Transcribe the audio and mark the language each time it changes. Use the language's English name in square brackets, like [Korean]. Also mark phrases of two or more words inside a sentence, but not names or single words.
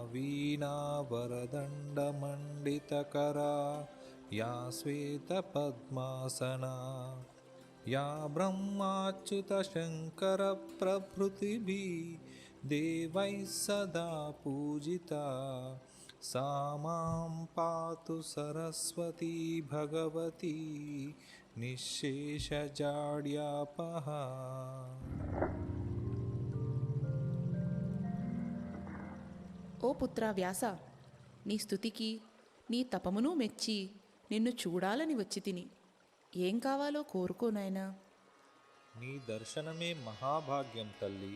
[Sanskrit] వీణావరదండమండితకరా యా శ్వేతపద్మాసనా యా బ్రహ్మాచ్యుతశంకరప్రభృతిభిः దేవైः సదా పూజితా सा मां पातु सरस्वती भगवती निःशेषजाड्यापहा. [Telugu] ఓ పుత్ర వ్యాస, నీ స్తుతికి నీ తపమును మెచ్చి నిన్ను చూడాలని వచ్చి తిని. ఏం కావాలో కోరుకో నాయనా. నీ దర్శనమే మహాభాగ్యం తల్లి.